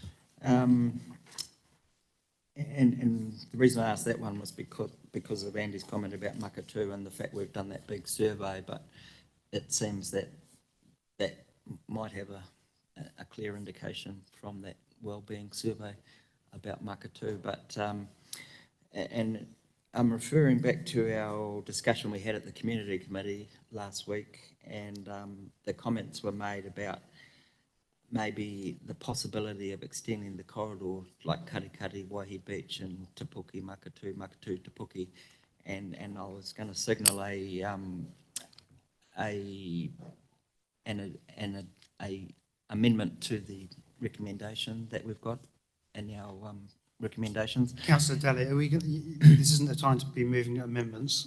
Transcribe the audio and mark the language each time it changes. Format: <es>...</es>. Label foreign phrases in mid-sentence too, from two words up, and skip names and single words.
<en>And the reason I asked that one was because of Andy's comment about Makatū and the fact we've done that big survey, but it seems that might have a clear indication from that wellbeing survey about Makatū. But and I'm referring back to our discussion we had at the Community Committee last week, and the comments were made about maybe the possibility of extending the corridor like Karikari, Waihi Beach and Te Puke, Makatū, Te Puke, and I was going to signal an amendment to the recommendation that we've got in our recommendations. Councillor Daly, this isn't the time to be moving amendments.</en>